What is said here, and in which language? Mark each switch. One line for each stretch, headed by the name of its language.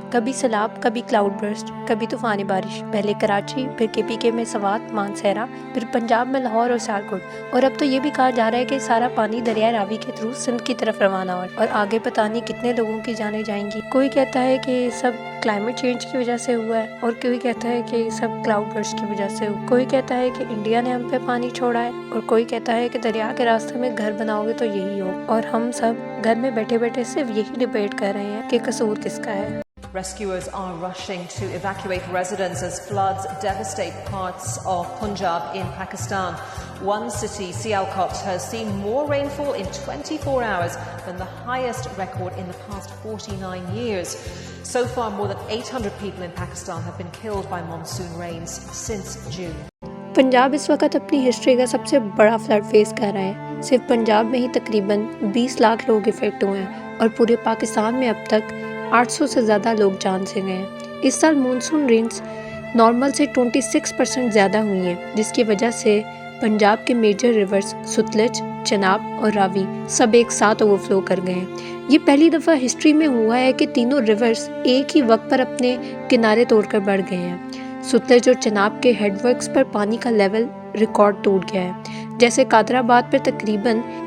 Urdu: کبھی سیلاب، کبھی کلاؤڈ برسٹ، کبھی طوفانی بارش، پہلے کراچی، پھر KPK میں سوات، مانسہرہ، پھر پنجاب میں لاہور اور سیالکوٹ، اور اب تو یہ بھی کہا جا رہا ہے کہ سارا پانی دریائے راوی کے تھرو سندھ کی طرف روانہ اور آگے پتہ نہیں کتنے لوگوں کی جانیں جائیں گی۔ کوئی کہتا ہے کہ یہ سب کلائمیٹ چینج کی وجہ سے ہوا ہے، اور کوئی کہتا ہے کہ یہ سب کلاؤڈ برسٹ کی وجہ سے ہوا۔ کوئی کہتا ہے کہ انڈیا نے ہم پہ پانی چھوڑا ہے، اور کوئی کہتا ہے کہ دریا کے راستے میں گھر بناؤ گے تو یہی ہو، اور ہم سب گھر میں بیٹھے بیٹھے صرف یہی ڈیبیٹ کر رہے ہیں کہ قصور کس کا ہے۔
English: Rescuers are rushing to evacuate residents as floods devastate parts of Punjab in Pakistan. One city, Sialkot, has seen more rainfall in 24 hours than the highest record in the past 49 years. So far, more than 800 people in Pakistan have been killed by monsoon rains since June.
Urdu: Punjab اس وقت اپنی history کا سب سے بڑا flood face کر رہے ہیں۔ صرف پنجاب میں ہی تقریباً 20 لاکھ لوگ افیکٹ ہوئے ہیں، اور پورے پاکستان میں اب تک 800 سے زیادہ لوگ جان سے گئے ہیں۔ اس سال مونسون رینز نارمل سے 26% زیادہ ہوئی ہیں، جس کی وجہ سے پنجاب کے میجر ریورز ستلج، چناب اور راوی سب ایک ساتھ اوور فلو کر گئے ہیں۔ یہ پہلی دفعہ ہسٹری میں ہوا ہے کہ تینوں ریورز ایک ہی وقت پر اپنے کنارے توڑ کر بڑھ گئے ہیں۔ ستلج اور چناب کے ہیڈ ورکس پر پانی کا لیول ریکارڈ ٹوٹ گیا ہے، جیسے قادر آباد پر تقریباً